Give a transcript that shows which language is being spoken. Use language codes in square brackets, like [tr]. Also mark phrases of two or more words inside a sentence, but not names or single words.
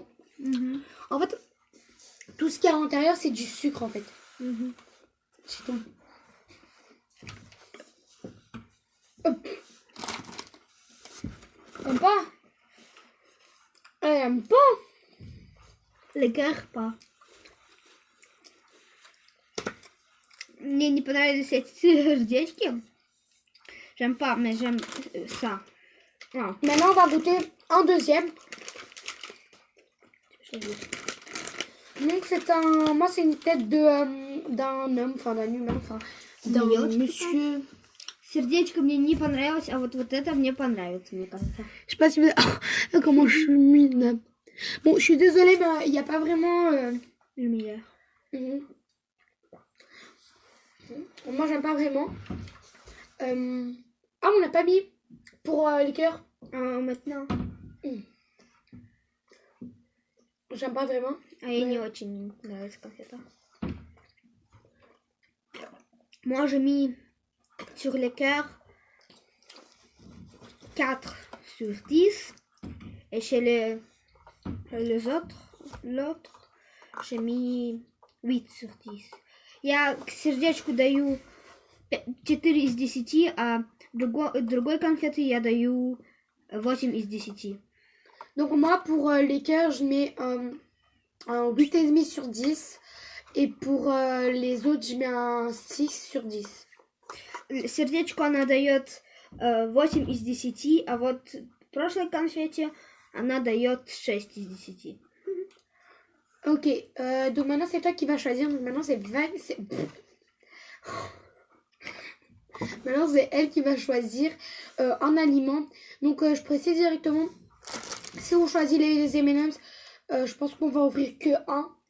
[fr] En fait, tout ce qu'il y a à l'intérieur, c'est du sucre en fait. C'est tout. Aime pas? Elle aime pas? Le cœur pas. [ru] Мне не понравились эти сердечки. [fr] J'aime pas, mais j'aime ça. Ah. Maintenant, on va goûter un deuxième. Donc, c'est un... Moi, c'est une tête d'un homme, enfin d'un humain, enfin d'un monsieur. [ru] Сердечко мне не понравилось, а вот это мне понравится, мне кажется. [fr] Je sais pas si vous... Oh, comment je suis mine. Bon, je suis désolée, mais il n'y a pas vraiment... Lumière. Moi, j'aime pas vraiment. Ah, on n'a pas mis pour les cœurs. Maintenant. J'aime pas vraiment. [ru] А я не очень нравится конфета. [fr] Moi, j'ai mis sur les cœurs 4 sur 10. Et chez les autres, l'autre, j'ai mis 8 sur 10. [ru] Я к сердечку даю 4 из 10, а другой конфеты я даю 8 из 10. [fr] Donc moi, pour les cœurs, je mets un 8,5 sur 10. Et pour les autres, je mets un 6 sur 10. [ru] Сердечку она дает 8 из 10, а вот в прошлой конфете она дает 6 из 10. [fr] Ok, donc maintenant c'est toi qui vas choisir. Donc maintenant maintenant c'est elle qui va choisir un aliment. Donc je précise directement, si on choisit les M&M's, je pense qu'on va ouvrir que un.